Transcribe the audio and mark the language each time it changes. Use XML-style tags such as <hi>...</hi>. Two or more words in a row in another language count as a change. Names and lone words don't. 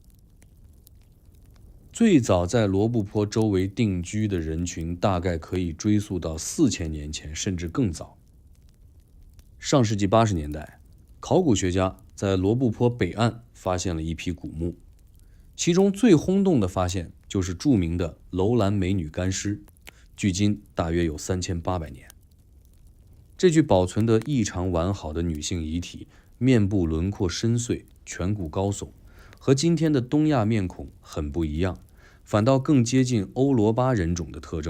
<zh>最早在羅布泊周圍定居的人群大概可以追溯到4000年前，甚至更早。上世紀80年代，考古学家在罗布泊北岸发现了一批古墓，其中最轰動的發現就是著名的樓蘭美女乾屍，距今大約有3800年。這具保存得異常完好的女性遺體，面部輪廓深邃，顴骨高聳，和今天的東亞面孔很不一樣，反倒更接近歐羅巴人種的特徵。</zh>